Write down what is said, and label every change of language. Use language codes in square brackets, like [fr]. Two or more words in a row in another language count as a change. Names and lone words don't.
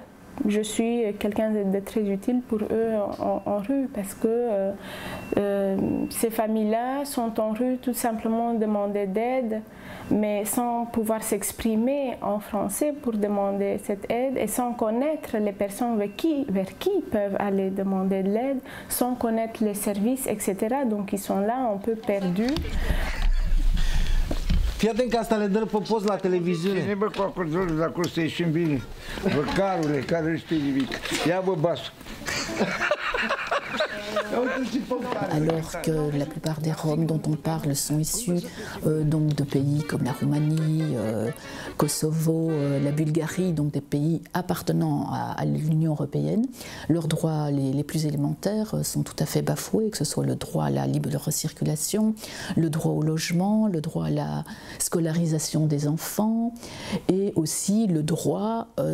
[fr] Je suis quelqu'un de très utile pour eux en rue, parce que ces familles-là sont en rue tout simplement demander d'aide, mais sans pouvoir s'exprimer en français pour demander cette aide, et sans connaître les personnes vers qui ils peuvent aller demander de l'aide, sans connaître les services, etc. Donc ils sont là un peu perdus. [ro] Fii atent că asta le dă pe post la televiziune. Cine bă cu acordul de acolo să ieșim bine? Bă, carule, care nu știe nimic. Ia bă, basul. [fr] Alors que la plupart des Roms dont on parle sont issus donc de pays comme la Roumanie, Kosovo, la Bulgarie, donc des pays appartenant à l'Union européenne, leurs droits les plus élémentaires sont tout à fait bafoués, que ce soit le droit à la libre circulation, le droit au logement, le droit à la scolarisation des enfants, et aussi le droit